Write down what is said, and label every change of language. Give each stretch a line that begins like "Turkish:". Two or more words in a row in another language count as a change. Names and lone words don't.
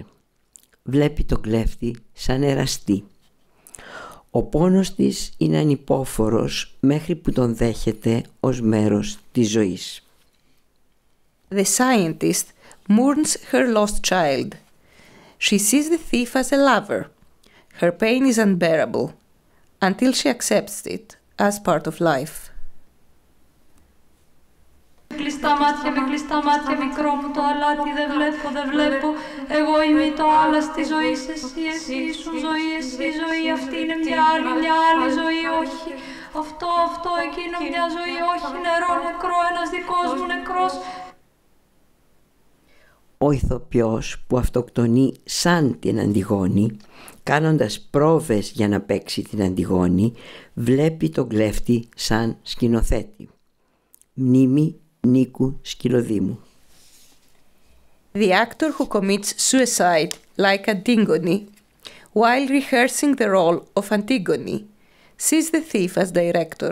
Greek: Βλέπει τον κλέφτη σαν εραστή. Ο πόνος της είναι ανυπόφορος μέχρι που τον δέχεται ως μέρος της ζωής.
English: The scientist mourns her lost child. She sees the thief as a lover. Her pain is unbearable until she accepts it as part of life.
Greek: Κλειστά με κλειστά μάτια, μικρό μου το αλάτι, δεν βλέπω, εγώ είμαι το άλλα στη ζωή, εσύ ήσουν ζωή, εσύ ζωή, αυτή είναι μια άλλη ζωή, όχι, αυτό, εκείνο μια ζωή, όχι, νερό, νεκρό, ένας δικός μου νεκρός. Ο ηθοποιός που αυτοκτονεί σαν την Αντιγόνη, κάνοντας πρόβες για να παίξει την Αντιγόνη, βλέπει τον κλέφτη σαν σκηνοθέτη. Μνήμη Νίκου Σκυλοδήμου.
English: The actor who commits suicide like Antigone, while rehearsing the role of Antigone, sees the thief as director.